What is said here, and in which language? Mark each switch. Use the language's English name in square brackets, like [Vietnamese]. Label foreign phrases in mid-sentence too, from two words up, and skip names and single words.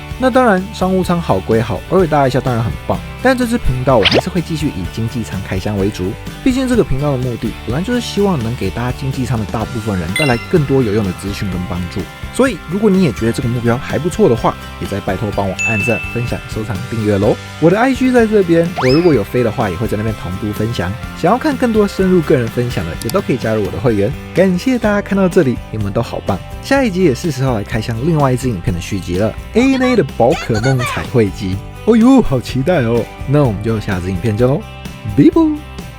[Chinese] 那當然，商務艙好歸好，偶爾搭一下當然很棒，但這支頻道我還是會繼續以經濟艙開箱為主。畢竟這個頻道的目的本來就是希望能給大家經濟艙的大部分人帶來更多有用的資訊跟幫助。所以，如果你也覺得這個目標還不錯的話，也再拜托幫我按讚、分享、收藏、訂閱嘍。我的 IG 在這邊，我如果有飛的話，也會在那邊同步分享。想要看更多深入個人分享的，也都可以加入我的會員。感謝大家看到這裡，你們都好棒。下一集也是時候來開箱另外一支影片的續集了 ，ANA 的寶可夢彩繪機。哦呦，好期待哦！那我們就下支影片見嘍，拜拜。